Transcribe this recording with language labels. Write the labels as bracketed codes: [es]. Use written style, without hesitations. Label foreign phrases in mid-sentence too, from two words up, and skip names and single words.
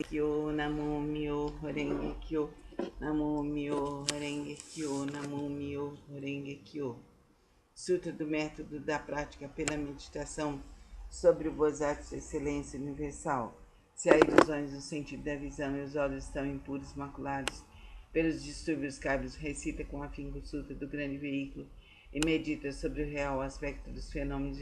[ja] Kyo, Namo Myo Renge Kyo, Namo Myo Renge Kyo, Namo Myo Renge Kyo. [pt] Sutra do método da prática pela meditação sobre o Bodhisattva de excelência universal. Se há ilusões no sentido da visão e os olhos estão impuros, maculados pelos distúrbios cábios, recita com afinco o Sutra do grande veículo e medita sobre o real aspecto dos fenômenos.